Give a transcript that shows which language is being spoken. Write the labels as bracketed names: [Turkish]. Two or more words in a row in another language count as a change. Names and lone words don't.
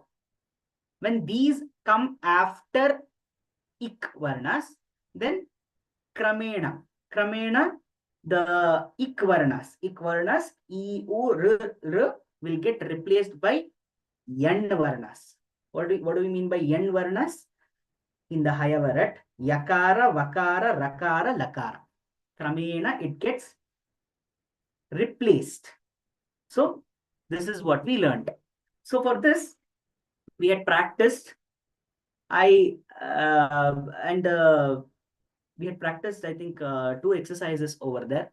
[English] When these come after [Sanskrit] इक् वर्णाः, [English] then Kramena, the ik varnas, I, U, R, R will get replaced by [Sanskrit] यण् वर्णाः. [English] What do we mean by [Sanskrit] यण् वर्णाः? [English] In the Hayavarat, [Sanskrit] यकार, वकार, रकार, लकार. [English] Kramena, it gets replaced. So this is what we learned. So for this, we had practiced. We had practiced, I think, 2 exercises over there.